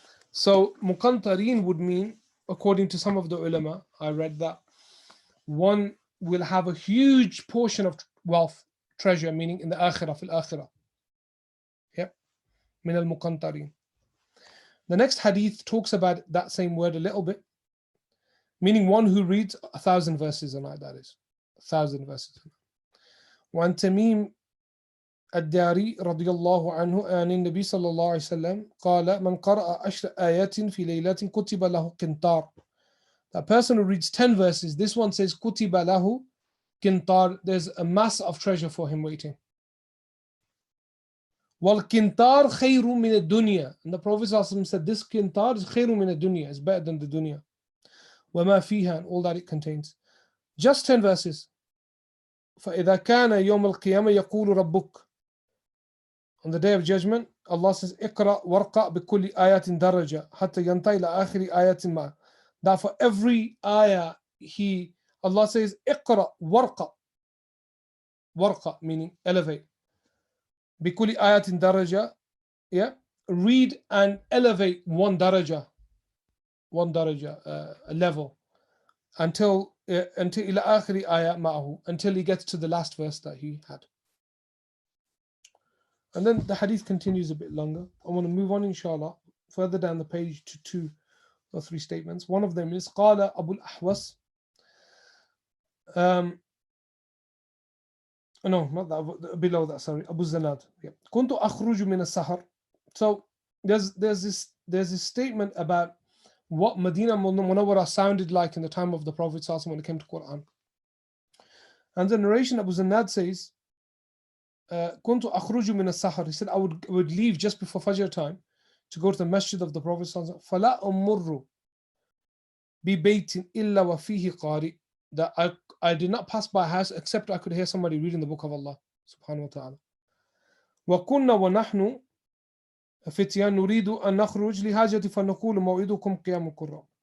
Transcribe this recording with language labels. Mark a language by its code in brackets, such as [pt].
[en] So muqantarin would mean, according to some of the ulama, I read that one will have a huge portion of wealth, treasure, meaning in the akhirah, fil akhirah. Yep, min al muqantarin. The next hadith talks about that same word a little bit, meaning one who reads 1,000 verses a night, that is, 1,000 verses a night. [ar] وعن تميم الداري رضي الله عنه عن النبي صلى الله عليه وسلم قال من قرأ 10 آيات في ليلة كتب له قنطار. [en] That person who reads 10 verses, this one says [ar] كتب له قنطار, [en] there's a mass of treasure for him waiting. [ar] والقنطار خير من الدنيا, [en] and the Prophet ﷺ said this قنطار is [ar] خير من الدنيا, [en] is better than the dunya. [ar] وما فيها, [en] and all that it contains. Just 10 verses. [ar] فإذا كان يوم القيامة يقول ربك, [en] on the day of judgment, Allah says, [ar] اقرأ وارقأ بكل آيات درجة حتى ينتهي إلى آخر آيات ما. [en] That for every ayah, Allah says, [ar] اقرأ وارقأ. [en] وارقأ meaning elevate. [ar] بكل آيات درجة, [en] yeah, read and elevate one daraja, a level, until [ar] إلى آخر آية معه, [en] until he gets to the last verse that he had. And then the hadith continues a bit longer. I want to move on, inshallah, further down the page to 2 or 3 statements. One of them is [ar] قال أبو الأحوص. [en] No, not that, below that, sorry. [ar] Abu Zanad. Yeah. كنت أخرج من السحر. [en] So there's this statement about what Medina Munawwara sounded like in the time of the Prophet ﷺ when it came to Quran. And the narration, Abu Zanad says, [ar] كنت أخرج من السحر. [en] He said, I would leave just before Fajr time to go to the masjid of the Prophet ﷺ. [ar] فلا أمر ببيت إلا وفيه قارئ. [en] That I did not pass by a house except I could hear somebody reading the book of Allah subhanahu wa ta'ala. [ar] وكنا ونحن فتيان نريد أن نخرج لحاجة فنقول موعدكم قيام القرآن.